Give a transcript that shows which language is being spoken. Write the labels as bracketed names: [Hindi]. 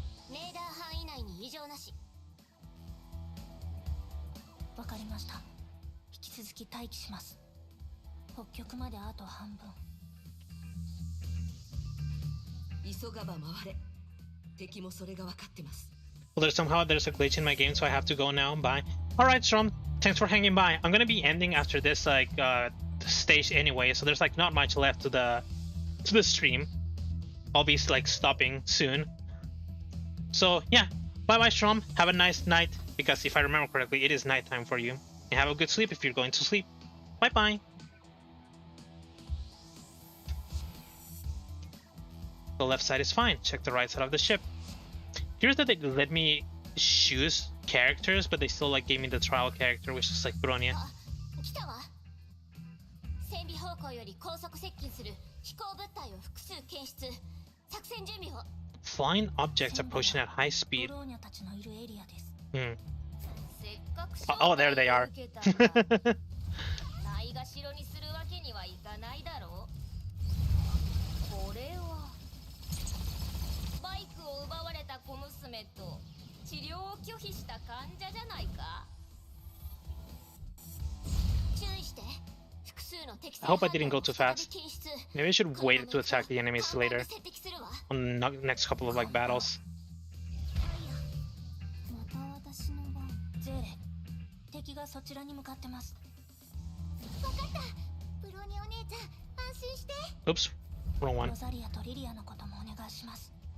[Japanese] レーダー範囲内に異常なし。わかりました。引き続き待機します。北極まであと半分。急がば回れ。敵もそれが分かってます。 [English] Well, there's a glitch in my game, so I have to go now. Bye. Alright, Strom, thanks for hanging by. I'm gonna be ending after this like stage anyway, so there's like not much left to the stream. I'll be like stopping soon. So yeah, bye bye, Strom. Have a nice night, because if I remember correctly, it is nighttime for you. And have a good sleep if you're going to sleep. Bye bye. The left side is fine. Check the right side of the ship. Here's that they let me choose characters, but they still like gave me the trial character, which is like Bronya. [Japanese] 来たわ。船尾方向より高速接近する飛行物体を複数検出。作戦準備を。 [English] Flying objects approaching at high speed. [Japanese] ブローニャたちのいるエリアです。せっかく [English] Oh, there they are. [Japanese] ないがしろにするわけにはいかないだろう。これはバイクを奪われた小娘と治療を拒否した患者じゃないか。注意して。 [English] I hope I didn't go too fast. Maybe I should wait to attack the enemies later on the next couple of like battles. [Japanese] また私の番。ゼーレ、敵がそちらに向かってます。わかった。ブロニお姉ちゃん、安心して。 [English] Oops, wrong one. [Japanese] ロザリアとリリアのこともお願いします。